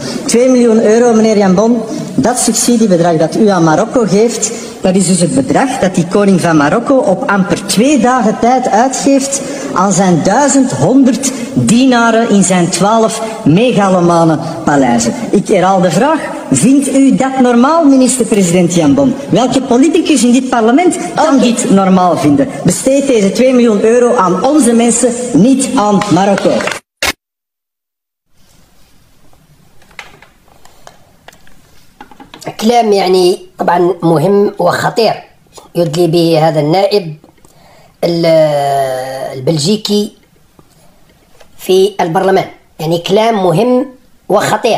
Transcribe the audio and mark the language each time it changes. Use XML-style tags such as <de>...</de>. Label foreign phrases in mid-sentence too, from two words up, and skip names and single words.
<nl>2 miljoen euro, meneer Jan Bon, dat subsidiebedrag dat u aan Marokko geeft, dat is dus het bedrag dat die koning van Marokko op amper 2 dagen tijd uitgeeft aan zijn 1100 dienaren in zijn 12 megalomane paleizen. Ik herhaal de vraag, vindt u dat normaal, minister-president Jan Bon? Welke politicus in dit parlement kan dit normaal vinden? Besteed deze 2 miljoen euro aan onze mensen, niet aan Marokko.</nl> <ar>كلام يعني طبعا مهم وخطير يدلي به هذا النائب البلجيكي في البرلمان، يعني كلام مهم وخطير.</ar>